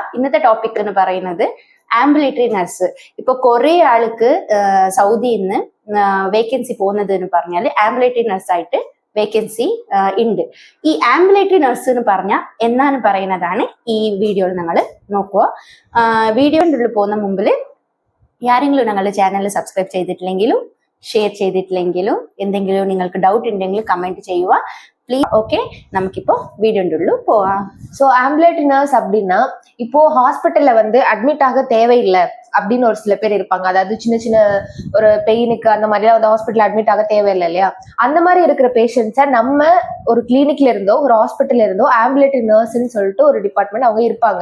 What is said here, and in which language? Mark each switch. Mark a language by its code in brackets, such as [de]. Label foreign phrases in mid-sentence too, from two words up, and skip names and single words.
[ml] ഇന്നത്തെ ടോപ്പിക് എന്ന് പറയുന്നത് [en] ambulatory nurse. [ml] ഇപ്പൊ കുറെ ആൾക്ക് സൗദിയിൽ നിന്ന് വേക്കൻസി പോകുന്നത് എന്ന് പറഞ്ഞാല് [en] ambulatory nurseആയിട്ട് [ml] വേക്കൻസി ഉണ്ട്. ഈ [en] ambulatory nurse [ml] എന്ന് പറഞ്ഞാൽ എന്നാണ് പറയുന്നതാണ് ഈ വീഡിയോയിൽ നിങ്ങൾ നോക്കുക. വീഡിയോയുടെ ഉള്ളിൽ പോകുന്ന മുമ്പിൽ ആരെങ്കിലും ഞങ്ങളുടെ [en] channel subscribe [ml] ചെയ്തിട്ടില്ലെങ്കിലും ഷെയർ ചെയ്തിട്ടില്ലെങ്കിലും എന്തെങ്കിലും നിങ്ങൾക്ക് ഡൗട്ട് ഉണ്ടെങ്കിൽ കമന്റ് ചെയ്യുക പ്ലീസ്. [ta] ஓகே, நமக்கிப்போ வீடியோன்ற உள்ள போலாம். [en] so ambulatory nurse [ta] அப்படின்னா இப்போ [en] hospitalல admit [ta] ஆக தேவையில்லை அப்படின்னு ஒரு சில பேர் இருப்பாங்க. அதாவது சின்ன சின்ன ஒரு பெயினுக்கு அந்த மாதிரிலாம் [en] hospital admit [ta] ஆக தேவையில்லை இல்லையா? அந்த மாதிரி இருக்கிற பேஷண்ட்ஸை நம்ம ஒரு கிளினிக்ல இருந்தோ ஒரு ஹாஸ்பிட்டல்ல இருந்தோ [en] ambulatory nurseன்னு [ta] சொல்லிட்டு ஒரு டிபார்ட்மெண்ட் அவங்க இருப்பாங்க.